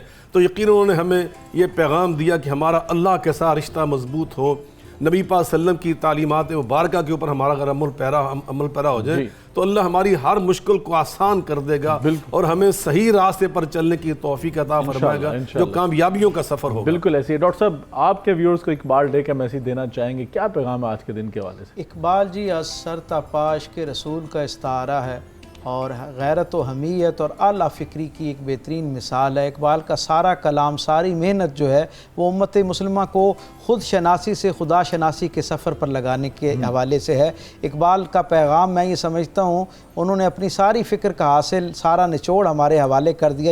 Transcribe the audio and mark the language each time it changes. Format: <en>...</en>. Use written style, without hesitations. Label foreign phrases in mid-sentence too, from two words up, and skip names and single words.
<ur>تو یقیناً انہوں نے ہمیں یہ پیغام دیا کہ ہمارا اللہ کے ساتھ رشتہ مضبوط ہو، نبی پاک صلی اللہ علیہ وسلم کی تعلیمات مبارکہ کے اوپر ہمارا اگر عمل پیرا ہو جائے تو اللہ ہماری ہر مشکل کو آسان کر دے گا اور ہمیں صحیح راستے پر چلنے کی توفیق عطا فرمائے گا جو کامیابیوں کا سفر ہوگا۔ بالکل ایسے ہی۔ ڈاکٹر صاحب آپ کے ویورز کو اقبال ڈے کا میسیج دینا چاہیں گے، کیا پیغام ہے آج کے دن کے حوالے سے؟ اقبال جی</ur> <fa>از سر تا پاش</fa> <ur>کے رسول کا استعارہ ہے اور غیرت و حمیت اور اعلیٰ فکری کی ایک بہترین مثال ہے۔ اقبال کا سارا کلام، ساری محنت جو ہے وہ امت مسلمہ کو خود شناسی سے خدا شناسی کے سفر پر لگانے کے حوالے سے ہے۔ اقبال کا پیغام میں یہ سمجھتا ہوں انہوں نے اپنی ساری فکر کا حاصل، سارا نچوڑ ہمارے حوالے کر دیا۔</ur>